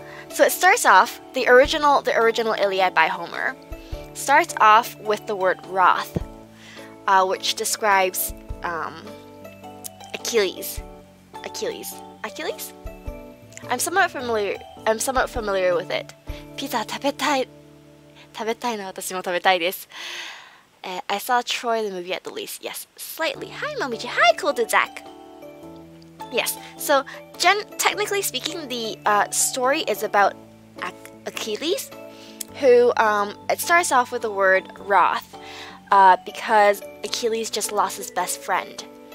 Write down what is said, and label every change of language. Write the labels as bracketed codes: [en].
[en] So it starts off, the original Iliad by Homer starts off with the word wrath, which describes Achilles. I'm somewhat familiar with it. [ja] Pizza 食べたいな、私も食べたいです。 [en] I saw Troy the movie at the least. Yes, slightly. Hi, Momiji. Hi, Cool Dude Zach. Yes, so technically speaking, the story is about Achilles, who it starts off with the word wrath because Achilles just lost his best friend.